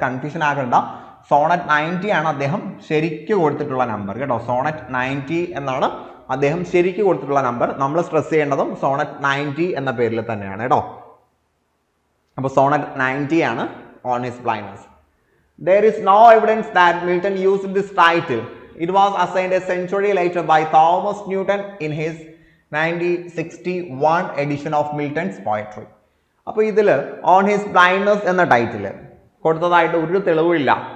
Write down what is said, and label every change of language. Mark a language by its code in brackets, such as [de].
[ml] Confusion ആകണ്ട, Sonet 90 ആണ് അദ്ദേഹം ശരിക്ക് കൊടുത്തിട്ടുള്ള നമ്പർ കേട്ടോ. സോണറ്റ് 90 എന്നാണ് അദ്ദേഹം ശരിക്ക് കൊടുത്തിട്ടുള്ള നമ്പർ. നമ്മൾ സ്ട്രെസ് ചെയ്യേണ്ടതും സോണറ്റ് 90 എന്ന പേരിൽ തന്നെയാണ് കേട്ടോ. അപ്പോൾ സോണറ്റ് 90 ആണ് on his blindness. [en] There is no evidence that Milton used this title. It was assigned a century later by Thomas Newton in his 1961 edition of Milton's poetry. [ml] അപ്പോൾ ഇതിൽ ഓൺ ഹിസ് ബ്ലൈൻഡ്നസ് എന്ന title കൊടുത്തതായിട്ട് ഒരു തെളിവില്ല.